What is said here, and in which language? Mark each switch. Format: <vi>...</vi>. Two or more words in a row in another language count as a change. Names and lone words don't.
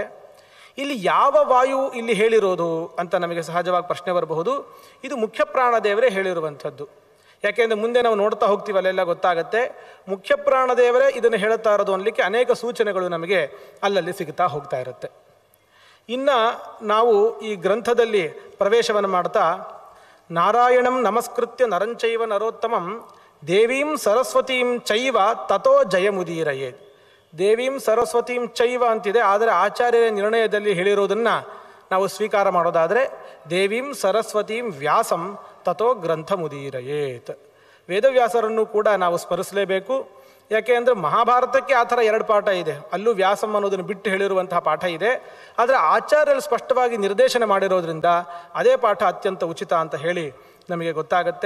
<kn>ಇಲ್ಲಿ ಯಾವ ವಾಯು ಇಲ್ಲಿ ಹೇಳಿರೋದು ಅಂತ ನಮಗೆ ಸಹಜವಾಗಿ ಪ್ರಶ್ನೆ ಬರಬಹುದು. ಇದು ಮುಖ್ಯ ಪ್ರಾಣದೇವರೇ ಹೇಳಿರುವಂಥದ್ದು. ಯಾಕೆಂದರೆ ಮುಂದೆ ನಾವು ನೋಡ್ತಾ ಹೋಗ್ತೀವಿ, ಅಲ್ಲೆಲ್ಲ ಗೊತ್ತಾಗುತ್ತೆ. ಮುಖ್ಯ ಪ್ರಾಣದೇವರೇ ಇದನ್ನು ಹೇಳ್ತಾ ಇರೋದು ಅನ್ನಲಿಕ್ಕೆ ಅನೇಕ ಸೂಚನೆಗಳು ನಮಗೆ ಅಲ್ಲಲ್ಲಿ ಸಿಗ್ತಾ ಹೋಗ್ತಾ ಇರುತ್ತೆ. ಇನ್ನು ನಾವು ಈ ಗ್ರಂಥದಲ್ಲಿ ಪ್ರವೇಶವನ್ನು ಮಾಡ್ತಾ,</kn> <sa>ನಾರಾಯಣಂ ನಮಸ್ಕೃತ್ಯ ನರಂಚೈವ ನರೋತ್ತಮಂ ದೇವೀಂ ಸರಸ್ವತೀಂ ಚೈವ ತಥೋ ಜಯಮುದೀರಯೇ. ದೇವೀಂ ಸರಸ್ವತೀಂ ಚೈವ</sa> <kn>ಅಂತಿದೆ, ಆದರೆ ಆಚಾರ್ಯರ ನಿರ್ಣಯದಲ್ಲಿ ಹೇಳಿರೋದನ್ನು ನಾವು ಸ್ವೀಕಾರ ಮಾಡೋದಾದರೆ</kn> <sa>ದೇವೀಂ ಸರಸ್ವತೀಂ ವ್ಯಾಸಂ ತಥೋ ಗ್ರಂಥ ಮುದೀರಯೇತ್.</sa> <kn>ವೇದವ್ಯಾಸರನ್ನು ಕೂಡ ನಾವು ಸ್ಮರಿಸಲೇಬೇಕು. ಯಾಕೆ ಅಂದರೆ ಮಹಾಭಾರತಕ್ಕೆ ಆ ಥರ 2 ಪಾಠ ಇದೆ, ಅಲ್ಲೂ ವ್ಯಾಸಂ ಅನ್ನೋದನ್ನು ಬಿಟ್ಟು ಹೇಳಿರುವಂತಹ ಪಾಠ ಇದೆ. ಆದರೆ ಆಚಾರ್ಯರು ಸ್ಪಷ್ಟವಾಗಿ ನಿರ್ದೇಶನ ಮಾಡಿರೋದ್ರಿಂದ ಅದೇ ಪಾಠ ಅತ್ಯಂತ ಉಚಿತ ಅಂತ ಹೇಳಿ ನಮಗೆ ಗೊತ್ತಾಗತ್ತೆ.</kn>